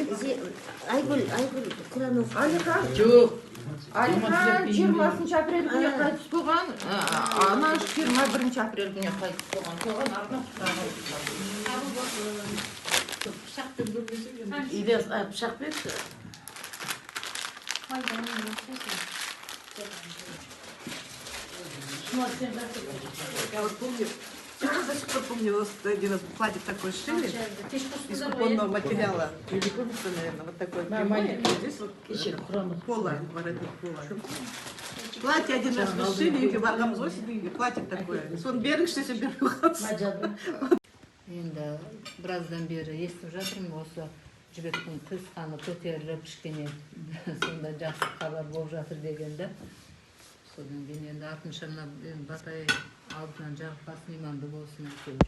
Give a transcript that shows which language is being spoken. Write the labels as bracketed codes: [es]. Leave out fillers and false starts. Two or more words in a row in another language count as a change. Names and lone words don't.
[kk] Айгүл, Құран оқыған. Алихан. Жоқ. Алихан 20 апрель күні қайтыс болған. Ана 21 апрель күні қайтыс болған. Соған арнап Құран оқытқан. Ильяс, пышақ берші. [ru] Я вот помню, до сих пор помню, у нас один раз платье такое шили из купонного материала. Вы не помните, наверное, вот такое прямое. Здесь вот [kk] Кеше Құран. [ru] пола, воротник пола. Платье один раз мы сшили, [kk] үйге барғанбыз ғой, сіздің үйге [ru] платье такое. [kk] Соны беріңізші десем бермей қалыпсыз. Енді біраздан бері естіп жатырмын осы жібектің туысқаны көтеріліп кішкене сонда жақсы хабар болып жатыр дегенді. Содан кейін енді артынша мына Батай алдынан жағыпасын иманды болсын әйтеуір.